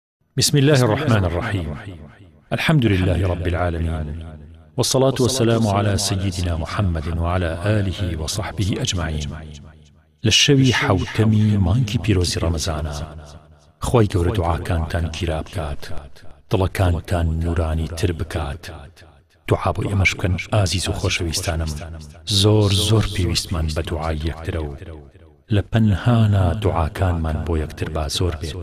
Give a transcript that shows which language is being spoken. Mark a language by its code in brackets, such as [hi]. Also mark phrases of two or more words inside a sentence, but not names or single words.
[ar] بسم الله الرحمن الرحيم. الحمد لله رب العالمين، والصلاة والسلام على سيدنا محمد وعلى آله وصحبه أجمعين. [ckb] للشوي حوتمي مانكي بيروزي رمزانا خوي گەورە دوعاکانتان گیرا بکات، دڵەکانتان نورانی تر بکات. دوعا بۆ ئێمەش بکەن ئازیز و خۆشەویستانم، زۆر زۆر پێویستمان بە دوعای یەکترە و لە پەنهانە دوعاکانمان بۆ یەکتر با زۆر بێت.